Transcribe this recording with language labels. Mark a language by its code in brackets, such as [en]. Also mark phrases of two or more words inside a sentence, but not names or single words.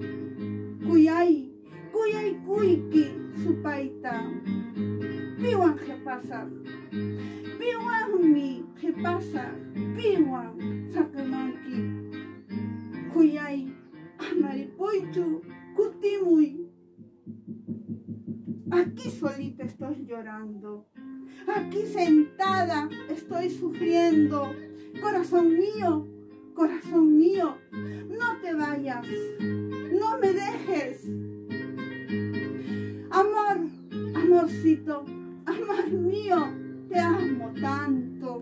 [qu] kuyaykuyki supayta, piwan qhipasaq, piwanmi qhipasaq, piwan saqimanki, kuyay, amaripuychu, kutimuy. [es] Aquí solita estoy llorando, aquí sentada estoy sufriendo. Corazón mío, no te vayas, no me dejes. Amor, amorcito, amor mío, te amo tanto.